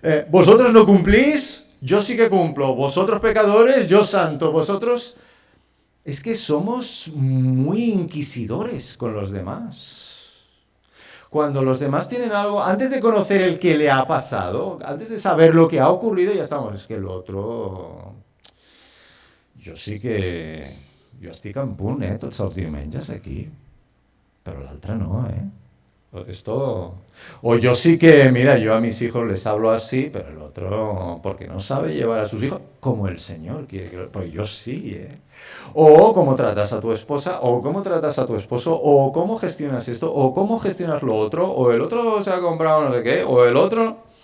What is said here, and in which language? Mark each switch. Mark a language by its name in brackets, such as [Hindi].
[Spanish] Vosotros no cumplís, yo sí que cumplo, vosotros pecadores, yo santo, vosotros... Es que somos muy inquisidores con los demás. Cuando los demás tienen algo, antes de conocer el que le ha pasado, antes de saber lo que ha ocurrido, ya estamos, es que el otro... [Catalan] Jo estic en punt, tots els diumenges aquí, però l'altre no, Esto... [Spanish] O yo sí que, mira, yo a mis hijos les hablo así, pero el otro, porque no sabe llevar a sus hijos como el Señor quiere que... Pues yo sí, O cómo tratas a tu esposa, o cómo tratas a tu esposo, o cómo gestionas esto, o cómo gestionas lo otro, o el otro se ha comprado no sé qué, o el otro...